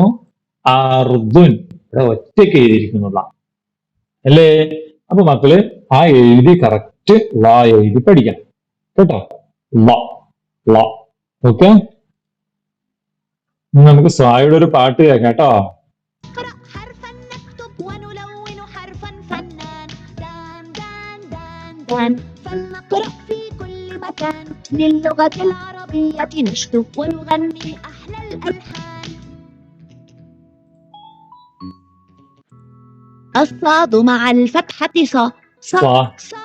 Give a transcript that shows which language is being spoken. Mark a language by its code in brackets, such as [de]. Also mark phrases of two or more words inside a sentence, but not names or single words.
[ml] അർദുൻ. ഇവിടെ ഒറ്റയ്ക്ക് എഴുതിയിരിക്കുന്നു അല്ലേ? അപ്പൊ മക്കള് ആ എഴുതി കറക്റ്റ് ള എഴുതി പഠിക്കണം കേട്ടോ. ള ള. ഓക്കെ, നമുക്ക് സ്വായുടെ ഒരു പാട്ട് കേൾക്കാം കേട്ടോ. [ar] فلنقرأ في كل مكان للغة العربية نشدو ونغني أحلى الألحان. الصاد مع الفتحة صا صا صا